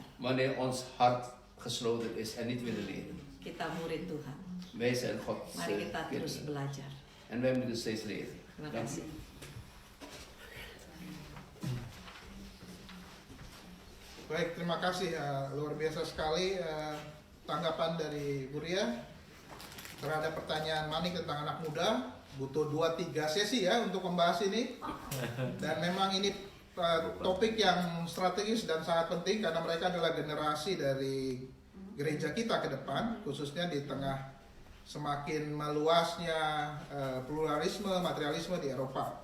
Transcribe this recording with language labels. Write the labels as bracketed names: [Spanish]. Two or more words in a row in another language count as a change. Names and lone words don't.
[Dutch] Wanneer ons hart gesloten is en niet willen leren. [Indonesian] Kita murid Tuhan. [Dutch] Wij zijn Gods [Indonesian] Mari kita terus [Dutch] kinderen. [Indonesian] belajar. [Dutch] En wij moeten steeds leren. [Indonesian] Terima [Dutch] Dank [Indonesian] kasih. [Dutch] u. [Indonesian] Baik, terima kasih. Luar biasa sekali tanggapan dari Bu Ria terhadap pertanyaan Manik tentang anak muda. Butuh 2-3 sesi ya untuk membahas ini. Dan memang ini topik yang strategis dan sangat penting karena mereka adalah generasi dari gereja kita ke depan, khususnya di tengah semakin meluasnya pluralisme, materialisme di Eropa.